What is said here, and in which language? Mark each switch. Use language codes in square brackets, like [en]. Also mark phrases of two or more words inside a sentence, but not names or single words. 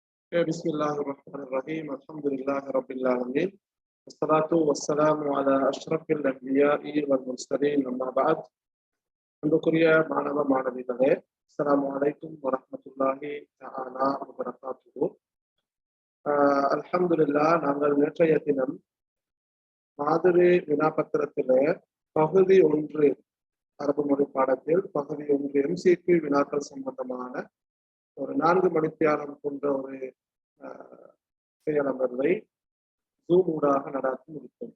[ar] بسم الله الرحمن الرحيم الحمد لله رب العالمين والصلاة والسلام على أشرف الأنبياء والمرسلين أما بعد [ta] அன்புக்குரிய மாணவ மாணவிகளே [ar] السلام عليكم ورحمة الله تعالى وبركاته. [ta] அல்ஹம்துலில்லாஹ், நாங்கள் நேற்றைய தினம் மாதிரி வினாபத்திரத்திலே பகுதி 1 அரபு மொழி பாடத்தில் பகுதி 1 MCQ வினாக்கள் சம்பந்தமான ஒரு 4 மணித்தியாலம் கொண்ட ஒரு செயலமர்வை ஜூம் ஊடாக நடாத்தி முடித்தோம்.